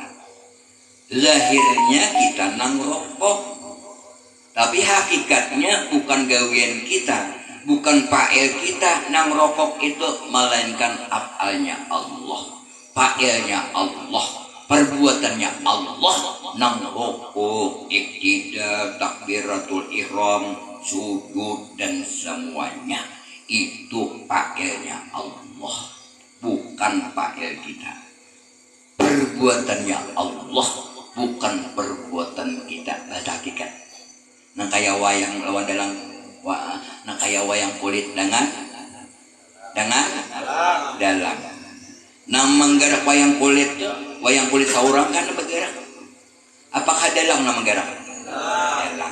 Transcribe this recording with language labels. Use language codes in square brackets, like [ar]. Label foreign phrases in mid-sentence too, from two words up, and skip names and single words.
[bjn] Zahirnya kita nang rokok, tapi hakikatnya bukan gawean kita, bukan fa'il kita nang rokok itu, melainkan afalnya Allah, fa'ilnya Allah, perbuatannya Allah nang rokok, iktidal, [ar] تكبيرة الإحرام, [bjn] sujud dan semuanya itu fa'ilnya Allah, bukan fa'il kita. Perbuatannya Allah, bukan perbuatan kita. Bahasa hakikat. Nah kayak wayang lawan dalam nah kayak wayang kulit dengan dengan dalang. Nah menggerak wayang kulit saurang kan bergerak. Apakah dalang nama gerak? Dalang.